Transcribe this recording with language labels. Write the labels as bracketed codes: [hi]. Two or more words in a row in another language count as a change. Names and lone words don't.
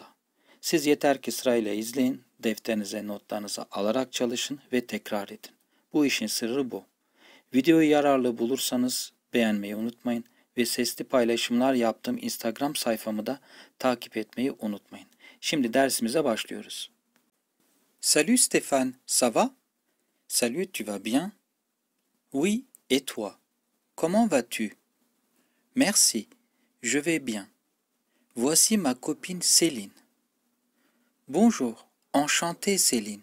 [tr] Siz yeter ki sırayla izleyin, defterinize notlarınızı alarak çalışın ve tekrar edin. Bu işin sırrı bu. Videoyu yararlı bulursanız beğenmeyi unutmayın ve sesli paylaşımlar yaptığım Instagram sayfamı da takip etmeyi unutmayın. Şimdi dersimize başlıyoruz. [fr] Salut Stéphane, ça va? Salut, tu vas bien? Oui, et toi? Comment vas-tu? Merci, je vais bien. Voici ma copine Céline. Bonjour, enchanté Céline.